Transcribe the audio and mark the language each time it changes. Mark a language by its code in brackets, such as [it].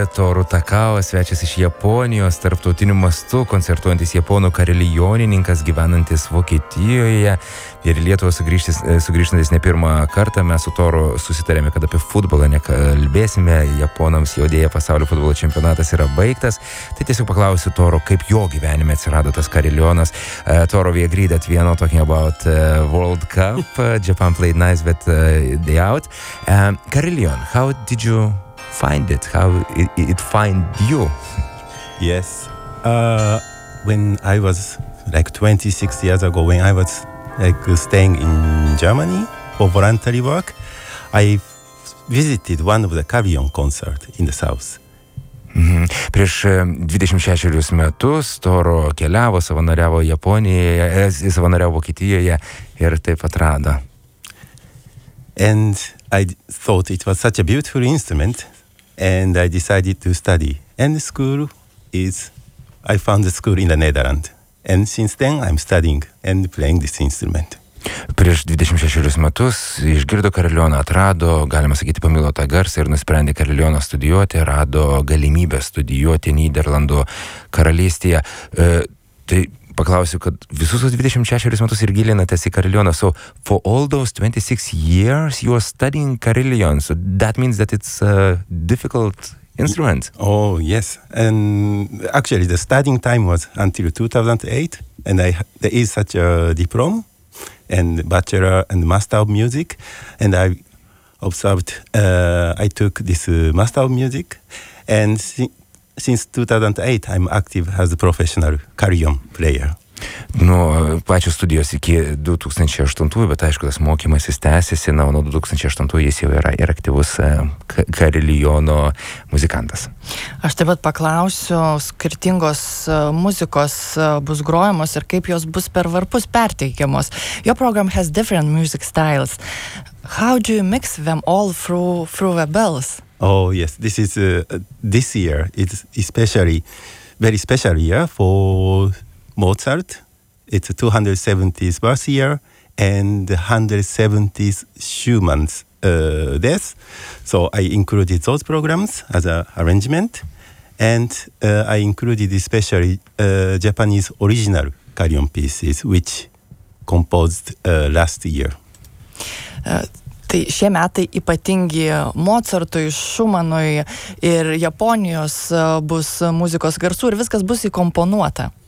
[lt] Toru Takao, svečias iš Japonijos, tarptautiniu mastu, koncertuojantis japonų karilionininkas, gyvenantis Vokietijoje ir Lietuvą sugrįžtantis ne pirmą kartą. Mes su Toru susitarėme, kad apie futbolą nekalbėsime. Japonams jau dėja pasaulio futbolo čempionatas yra baigtas. Tai tiesiog paklausiu Toru, kaip jo gyvenime atsirado tas karilionas. [en] Toru, we agreed at Vienna talking about World Cup. Japan played nice, but they out. Karilion, how did you find it? How it find you? Yes. When I was like 26 years ago, when I was like staying in Germany for voluntary work, I visited one of the Karilion concert in the south. Mm-hmm. [lt] Prieš 26 metus Toro keliavo, savanoriavo Japonijoje, savanoriavo Vokietijoje ir taip atrado. [en] And I thought it was such a beautiful instrument, and I decided to study. And the school is I found a school in the Netherlands. And since then I'm studying and playing this instrument. [lt] Prieš 26 metus išgirdo karalioną, atrado, galima sakyti, pamilo tą garsą ir nusprendė karalioną studijuoti, rado galimybę studijuoti Niderlandų karalystėje. Tai paklausiu, kad visus 26 metus ir gilinatės į karalioną. [en] So, for all those 26 years you are studying karalion, so that means that it's a difficult instrument. Oh, yes. And actually the studying time was until 2008 and there is such a diploma. And bachelor and master of music, and I observed. I took this master of music, and since 2008, I'm active as a professional carillon player. [lt] Nu, pačios studijos iki 2008, bet aišku, tas mokymasis tęsiasi, na, nuo 2008 jis jau yra ir aktyvus kariliono muzikantas. Aš taip pat paklausiu, skirtingos muzikos bus grojamos ir kaip jos bus per varpus perteikiamos. [en] Your program has different music styles. How do you mix them all through the bells? Oh, yes, this is this year, it's especially, very special year for Mozart, it's 270th birth year, and 170th Schumann's death. So I included those programs as an arrangement, and I included especially Japanese original carillon pieces, which composed last year. [lt] Tai šie metai ypatingi Mozartui, Schumannui ir Japonijos bus muzikos garsų ir viskas bus įkomponuota.